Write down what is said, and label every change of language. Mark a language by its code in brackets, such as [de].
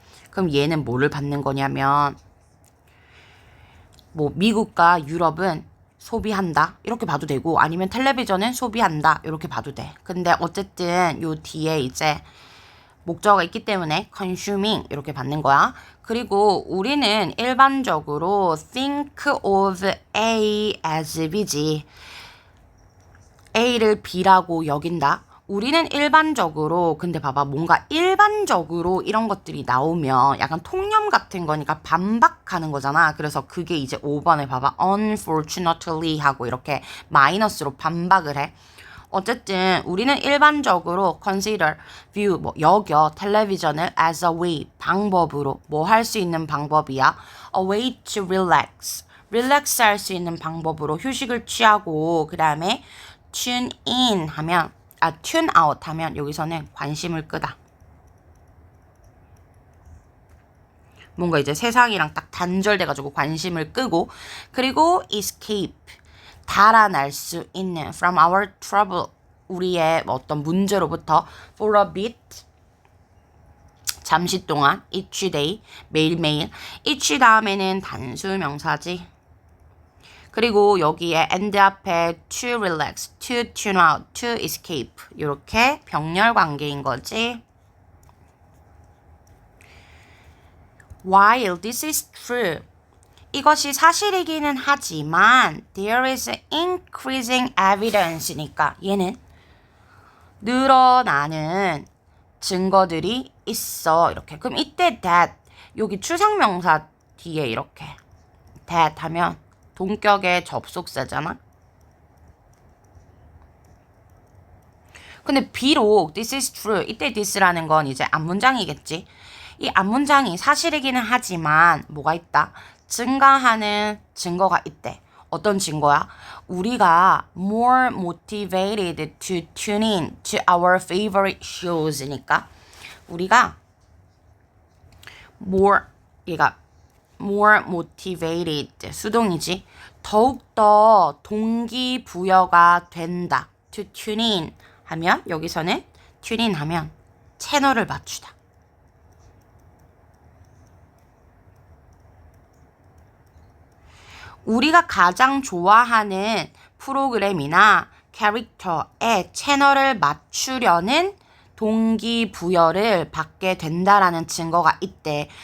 [ko] 그럼 얘는 뭐를 받는 거냐면 뭐 미국과 유럽은 소비한다 이렇게 봐도 되고 아니면 텔레비전은 소비한다 이렇게 봐도 돼. 근데 어쨌든 요 뒤에 이제 목적어가 있기 때문에 consuming 이렇게 받는 거야. 그리고 우리는 일반적으로 [en] think of A as B [ko] 지. A를 B라고 여긴다. 우리는 일반적으로 근데 봐봐 뭔가 일반적으로 이런 것들이 나오면 약간 통념 같은 거니까 반박하는 거잖아. 그래서 그게 이제 5번에 봐봐 unfortunately 하고 이렇게 마이너스로 반박을 해. 어쨌든 우리는 일반적으로 [en] consider, view, [ko] 뭐 여겨 텔레비전을 [en] as a way, [ko] 방법으로 뭐 할 수 있는 방법이야. [en] A way to relax, relax [ko] 할 수 있는 방법으로 휴식을 취하고 그 다음에 [en] tune in [ko] 하면 [en] tune out [ko] 하면 여기서는 관심을 끄다. 뭔가 이제 세상이랑 딱 단절돼가지고 관심을 끄고 그리고 escape 달아날 수 있는 [en] from our trouble [ko] 우리의 어떤 문제로부터 [en] for a bit [ko] 잠시 동안 [en] each day [ko] 매일매일 each 다음에는 단수 명사지. 그리고 여기에 and 앞에 [en] to relax, to tune out, to escape [ko] 이렇게 병렬 관계인 거지. [en] While this is true [ko] 이것이 사실이기는 하지만 [en] there is increasing evidence [ko] 니까 얘는 늘어나는 증거들이 있어 이렇게. 그럼 이때 that 여기 추상명사 뒤에 이렇게 that 하면 동격의 접속사잖아. 근데 비록 [en] this is true [ko] 이때 this라는 건 이제 앞문장이겠지. 이 앞문장이 사실이기는 하지만 뭐가 있다? 증가하는 증거가 있대. 어떤 증거야? 우리가 [en] more motivated to tune in to our favorite shows [ko] 니까 우리가 얘가 [en] more motivated [ko] 수동이지. 더욱더 동기부여가 된다. [en] to tune in [ko] 하면 여기서는 [en] tune in [ko] 하면 채널을 맞추다. 우리가 가장 좋아하는 프로그램이나 캐릭터의 채널을 맞추려는 동기부여를 받게 된다라는 증거가 있대.